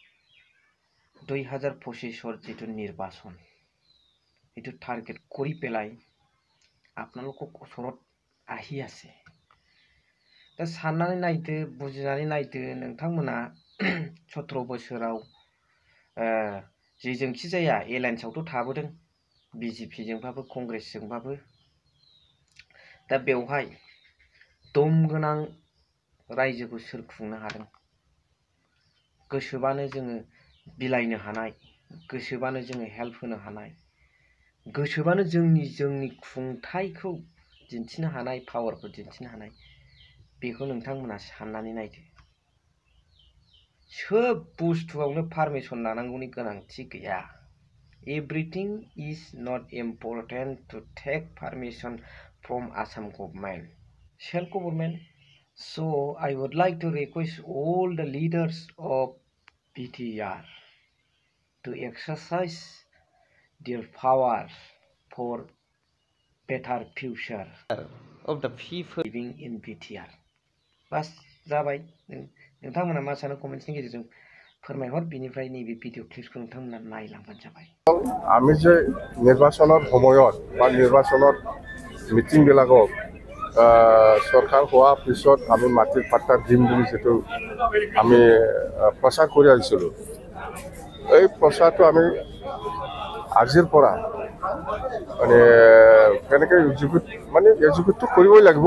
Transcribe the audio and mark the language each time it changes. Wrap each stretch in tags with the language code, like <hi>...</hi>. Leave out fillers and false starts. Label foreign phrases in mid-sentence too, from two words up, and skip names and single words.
<as>2025 যিটো নিৰ্বাচন এইটো টাৰ্গেট কৰি পেলাই আপোনালোকক ওচৰত আহি আছে</as> <brx>दा साननानै नायदो बुजिनानै नायदो नोंथांमोना 17 बोसोराव जेजोंखि जाया एलायन्सआवथ' थाबोदों बिजेपिजोंबाबो कंग्रेसजोंबाबो दा बेवहाय दम गोनां रायजोखौ सोर खुंनो हादों गोसोबानो जोङो बिलाइनो हानाय गोसोबानो जोङो हेल्प होनो हानाय गोसोबानो जोंनि खुंथायखौ दिन्थिनो हानाय पावारखौ दिन्थिनो हानाय बेखौ नोंथांमोना साननानै नायदो सोब बुस्थुआवनो पारमिशन लानांगौनि गोनांथि गैया</brx> <en>everything is not important to take permission from Assam government self government so I would like to request all the leaders of BTR to exercise their power for better future of the people living in BTR</en> <brx>बस जाबाय नोंथांमोना मा सानो कमेन्ट्सनि गेजेरजों फोरमायहर बिनिफ्राय नैबे भिडिअ क्लिप्सखौ नोंथांमोना नायलांबानो जाबाय</brx> <as>আমি যে নিৰ্বাচনৰ সময়ত বা নিৰ্বাচনত মিটিংবিলাকক সরকার হওয়ার পিছত আমি মাটির পাট্টা দিম বুলি যেটো আমি প্রচার কৰি আহিছিলোঁ এই প্রচারটো আমি আজিৰ পৰা মানে কেনেকৈ এক্সিকিউট কৰিবই লাগিব</as>